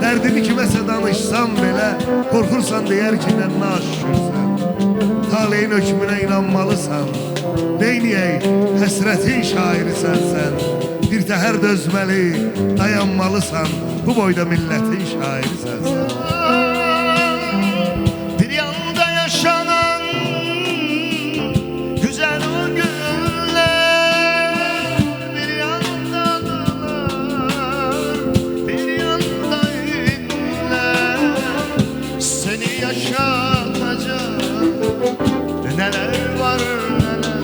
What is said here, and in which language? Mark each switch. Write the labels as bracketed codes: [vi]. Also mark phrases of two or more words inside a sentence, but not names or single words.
[az] Dərdini kiməsə danışsan belə, qorxursan deyər ki, nə naşükürsən. Taleyin hökmünə inanmalısan, neyniyək, həsrətin şairisən sən. Bir təhər dözməli, dayanmalısan, bu boyda millətin şairisən sən. [tr] Bir yanda yaşanan güzel o günler, bir yandadılar, bir yanda inler. Seni yaşatacak neler var neler.